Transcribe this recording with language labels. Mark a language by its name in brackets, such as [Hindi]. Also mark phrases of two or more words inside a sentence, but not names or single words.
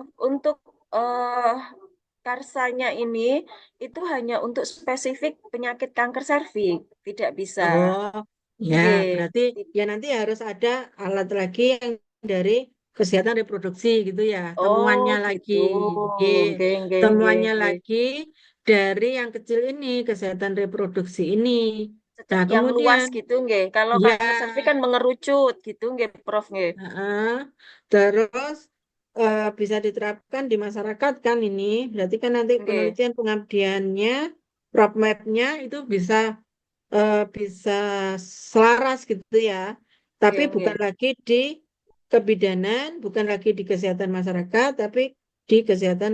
[Indonesian] Untuk eh karsanya ini itu hanya untuk spesifik penyakit kanker serviks, tidak bisa. Oh, ya, [Javanese] Nggih. [Indonesian] berarti ya nanti harus ada alat lagi yang dari kesehatan reproduksi gitu ya. Oh, Temuannya lagi, gitu. Ye. [Javanese] Nggih, nggih, nggih, [Indonesian] Temuannya [Javanese] nggih. [Indonesian] lagi dari yang kecil ini, kesehatan reproduksi ini. Nah, Yang luas kemudian, gitu nggih. Kalau ya, kanker serviks kan mengerucut gitu nggih, Prof nggih. heeh. Terus bisa diterapkan di masyarakat kan ini. Berarti kan nanti [Javanese] Nggih, [Indonesian] penelitian pengabdiannya, roadmap-nya itu bisa selaras gitu ya. Tapi [Javanese] nggih, [Indonesian] bukan [Javanese] nggih. [Indonesian] lagi di kebidanan, bukan lagi di kesehatan masyarakat, tapi di kesehatan